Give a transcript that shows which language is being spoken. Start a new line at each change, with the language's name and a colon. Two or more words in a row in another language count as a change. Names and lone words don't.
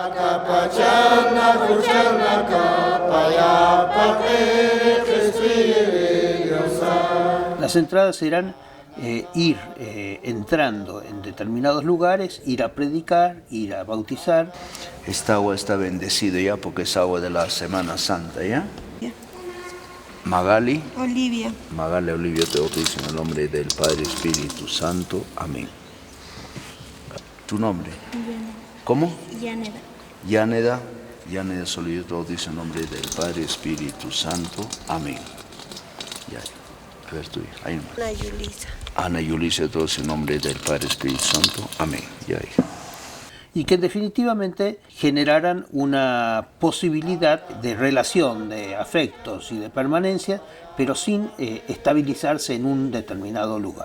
Spanish: Las entradas eran ir entrando en determinados lugares, ir a predicar, ir a bautizar. Esta agua está bendecida ya porque es agua de la Semana Santa, ¿ya? Magali. Olivia. Magali Olivia, te bautizo en el nombre del Padre Espíritu Santo. Amén. ¿Tu nombre? Yaneda. ¿Cómo? Yaneda. Yaneda. Yaneda Solillo, te bautizo en el nombre del Padre Espíritu Santo. Amén. Ya. A ver tuyo. Ahí nomás. Ana Yulisa. Ana Yulisa, todos en nombre del Padre Espíritu Santo. Amén. Ya, hija. Y que definitivamente generaran una posibilidad de relación, de afectos y de permanencia, pero sin estabilizarse en un determinado lugar.